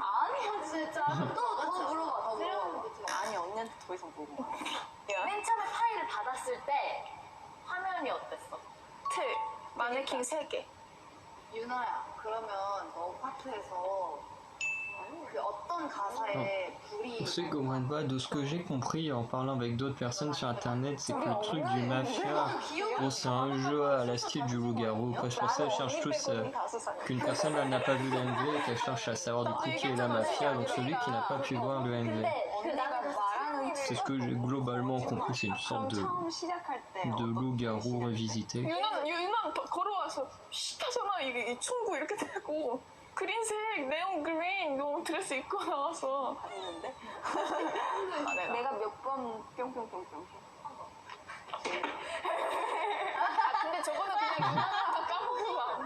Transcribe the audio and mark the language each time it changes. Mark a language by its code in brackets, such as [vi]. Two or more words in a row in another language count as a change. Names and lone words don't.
[ko] 아니야 진짜. 더 물어봐 더 물어봐. 아니 언니한테 더 이상 물어봐. 맨 처음에 파일을 받았을 때 화면이 어땠어? 틀 마네킹 3개. 유나야, 그러면 너 파트에서 그 어떤 가사에 불이 [fr] Pour ceux qui comprennent pas, de ce que j'ai compris en parlant avec d'autres personnes sur internet, c'est que le truc du mafia, bon, c'est un jeu à la style du loup-garou. Quoi, je pense qu'ils cherchent tous qu'une personne là n'a pas vu l'NV et qu'elle cherche à savoir du coup qui est la mafia, donc celui qui n'a pas pu voir le NV. [ko] 언니가 말하는 [fr] C'est ce que j'ai globalement compris, c'est une sorte [ko] 처음 시작할 때 [fr] de loup-garou revisité. [ko] 유난 걸어와서 시타잖아. 이게 충고 이렇게 되고 그린색 네온 그린 너 드레스 입고 나와서 봤는데 내가 몇 번 뿅뿅뿅뿅. 아 근데 저거는 그냥 유나가 까먹은 거 아니야?